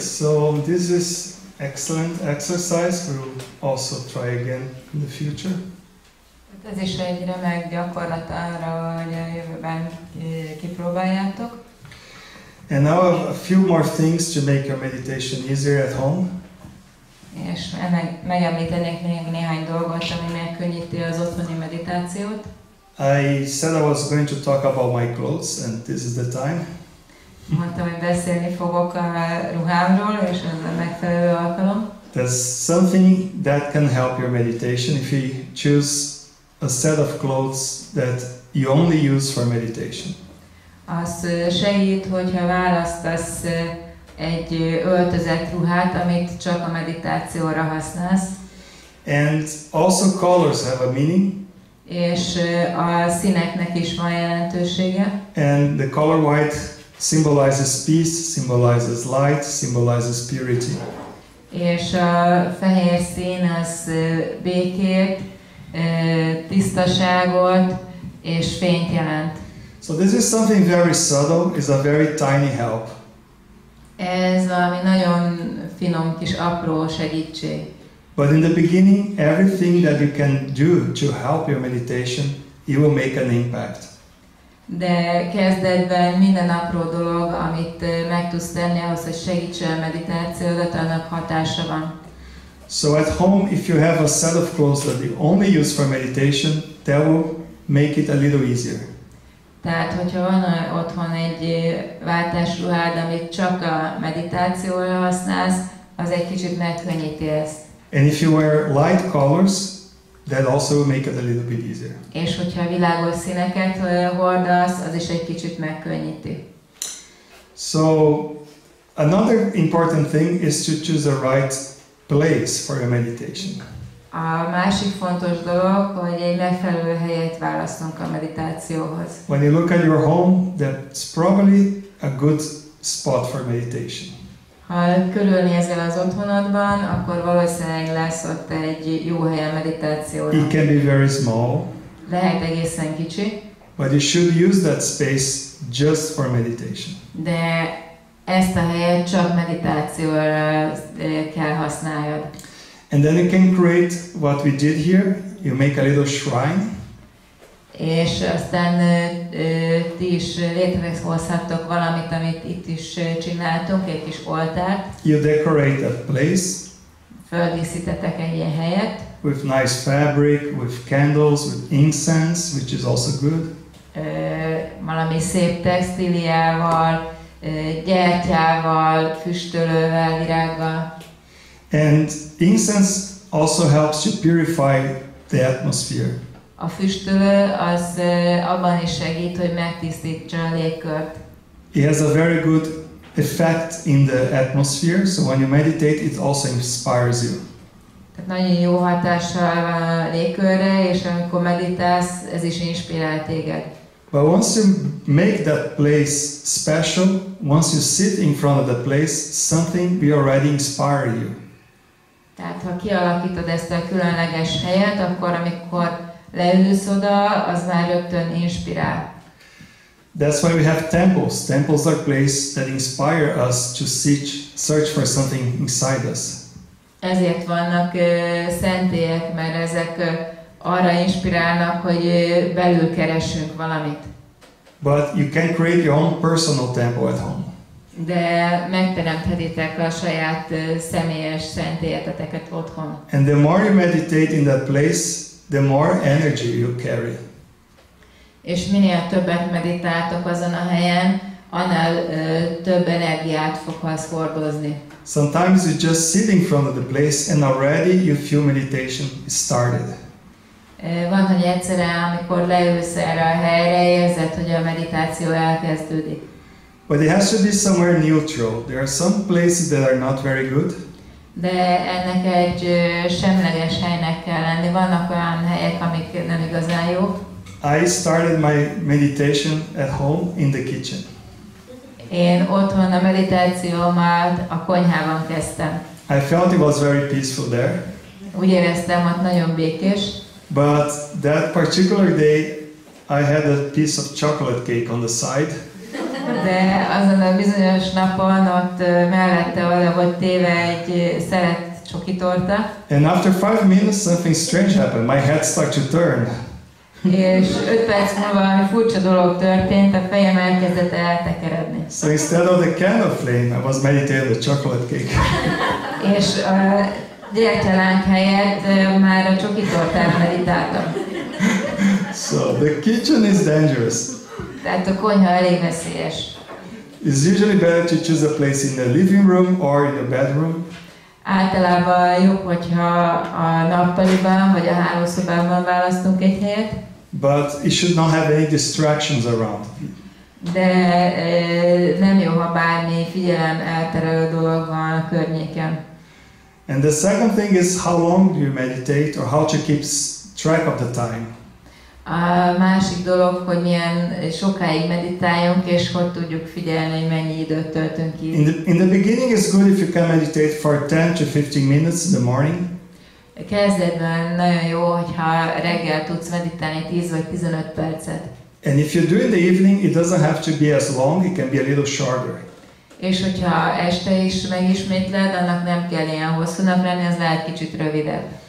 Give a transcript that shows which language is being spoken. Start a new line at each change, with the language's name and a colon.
English: So this is excellent exercise. We'll also try again in the future.
Hungarian: Ez is egy remek gyakorlat arra, hogy a jövőben kipróbáljátok.
English: And now a few more things to make your meditation easier at home.
Hungarian: És megemlítenék még néhány dolgot, ami megkönnyíti az otthoni meditációt.
English: I said I was going to talk about my clothes, and this is the time.
Hungarian: Mondtam, hogy beszélni fogok a ruhámról, és ez a megfelelő alkalom.
English: There's something that can help your meditation if you choose a set of clothes that you only use for meditation.
Hungarian: Az segít, hogyha választasz egy öltözett ruhát, amit csak a meditációra használsz.
English: And also colors have a meaning.
Hungarian: És a színeknek is van jelentősége.
English: And the color white symbolizes peace, symbolizes light, symbolizes purity.
Hungarian: És a fehér szín az békét, tisztaságot és fényt jelent.
English: So this is something very subtle, is a very tiny help.
Hungarian: Ez valami nagyon finom kis apró segítség.
English: But in the beginning, everything that you can do to help your meditation, it will make an impact.
Hungarian: De kezdetben minden apró dolog, amit meg tudsz tenni ahhoz, hogy segítse a meditációdat, annak hatása van.
English: So at home, if you have a set of clothes that you only use for meditation, that will make it a little easier.
Hungarian: Tehát, hogyha van otthon egy váltásruhád, amit csak a meditációra használsz, az egy kicsit megkönnyíti ezt.
English: And if you wear light colors, that also will make it a little bit easier.
Hungarian: És hogyha világos színeket hordasz, az is egy kicsit megkönnyíti.
English: So another important thing is to choose the right place for your meditation.
Hungarian: A másik fontos dolog, hogy egy megfelelő helyet választunk a meditációhoz.
English: When you look at your home, that's probably a good spot for meditation.
Hungarian: Ha körülnézel az otthonodban, akkor valószínűleg lesz ott egy jó hely a meditációra.
English: It can be very small.
Hungarian: Lehet egészen kicsi.
English: But you should use that space just for meditation.
Hungarian: De ezt a helyet csak meditációra kell használjad.
English: And then you can create what we did here. You make a little shrine.
Hungarian: És aztán ti is létrehozhattok valamit, amit itt is csináltunk, egy kis oltárt.
English: You decorate that place.
Hungarian: Földíszítetek egy ilyen helyet.
English: With nice fabric, with candles, with incense, which is also good.
Hungarian: Valami szép textíliával, gyertyával, füstölővel, virággal.
English: And incense also helps to purify the atmosphere.
Hungarian: A füstölő az abban is segít, hogy megtisztítsa a légkört.
English: It has a very good effect in the atmosphere, so when you meditate, it also inspires you.
Hungarian: Tehát nagyon jó hatással van a légkörre, és amikor meditálsz, ez is inspirál téged.
English: But once you make that place special, once you sit in front of that place, something will already inspire you.
Hungarian: Tehát ha kialakítod ezt a különleges helyet, akkor amikor leülsz oda, az már rögtön inspirál.
English: That's why we have temples. Temples are places that inspire us to search for something inside us.
Hungarian: Ezért vannak szentélyek, mert ezek arra inspirálnak, hogy belül keressünk valamit.
English: But you can create your own personal temple at home.
Hungarian: De megteremthetitek a saját személyes szentélyeteket otthon.
English: And the more you meditate in that place, the more energy you carry.
Hungarian: És minél többet meditáltok azon a helyen, annál több energiát fogsz hordozni.
English: Sometimes you just sit in front of the place and already you feel meditation is started.
Hungarian: Van, hogy egyszerűen, amikor leülsz erre a helyre, érzed, hogy a meditáció elkezdődik.
English: But it has to be somewhere neutral. There are some places that are not very good.
Hungarian: De ennek egy semleges helynek kell lenni. Vannak olyan helyek, amik nem igazán jók.
English: I started my meditation at home in the kitchen.
Hungarian: Én otthon a meditációmat a konyhában kezdtem.
English: I felt it was very peaceful there.
Hungarian: Úgy éreztem, ott nagyon békés.
English: But that particular day, I had a piece of chocolate cake on the side.
Hungarian: De azon a bizonyos napon ott mellette oda volt téve egy szelet csokitorta.
English: And after 5 minutes something strange happened. My head started to turn.
Hungarian: És 5 perc múlva valami furcsa dolog történt, a fejem elkezdett eltekeredni.
English: So instead of the candle flame, I was meditating on the chocolate cake.
Hungarian: És a gyertyalánk helyett már a csokitortára meditáltam.
English: So the kitchen is dangerous.
Hungarian: Tehát a konyha elég veszélyes.
English: It's usually better to choose a place in the living room or in the bedroom.
Hungarian: Általában jobb, hogyha a nappaliban vagy a hálószobában választunk egy helyet.
English: But it should not have any distractions around.
Hungarian: De nem jó, ha bármi figyelem elterelő dolog van a környéken.
English: And the second thing is how long do you meditate or how to keep track of the time.
Hungarian: A másik dolog, hogy milyen sokáig meditáljunk, és hogy tudjuk figyelni, hogy mennyi időt töltünk ki.
English: In the beginning it's good if you can meditate for 10 to 15 minutes in the morning.
Hungarian: Kezdetben nagyon jó, hogyha reggel tudsz meditálni 10 vagy 15 percet.
English: And if you do in the evening, it doesn't have to be as long, it can be a little shorter.
Hungarian: És hogyha este is megismétled, annak nem kell ilyen hosszúnak lenni, az lehet kicsit rövidebb.